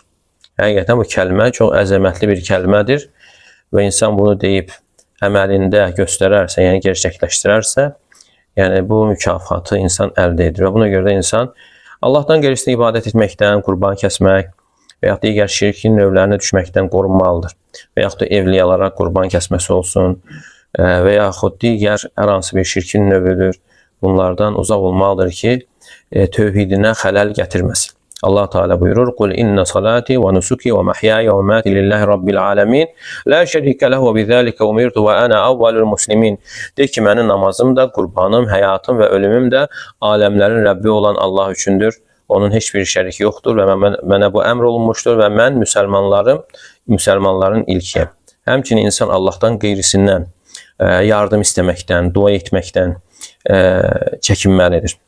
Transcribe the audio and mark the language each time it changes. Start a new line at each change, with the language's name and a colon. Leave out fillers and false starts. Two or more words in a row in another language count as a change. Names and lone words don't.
Azerbaijani: Həqiqətən bu kəlmə çox əzəmətli bir kəlmədir və insan bunu deyib əməlində göstərərsə, yəni gerçəkləşdirərsə, yəni bu mükafatı insan əldə edir və buna görə də insan Allahdan qeyrisinə ibadət etməkdən, qurban kəsmək və yaxud digər şirkin növlərinə düşməkdən qorunmalıdır. Və yaxud da evliyalara qurban kəsməsi olsun və yaxud digər hər hansı bir şirkin növüdür. Bunlardan uzaq olmalıdır ki, tövhidinə xələl gətirməsin. Allah Teala buyurur:
Arabic: "قل إن صلاتي ونسكي ومحياي ومماتي لله رب العالمين لا شريك له وبذلك أمرت وأنا أول المسلمين."
Azerbaijani: De ki, mənim namazım da, qurbanım, həyatım və ölümüm də aləmlərin Rəbbi olan Allah üçündür. Onun heç bir şəriki yoxdur və mənə bu əmr olunmuşdur və mən müsəlmanların ilkiyəm. Həmçinin insan Allahdan qeyrisindən yardım istəməkdən, dua etməkdən çəkinməlidir.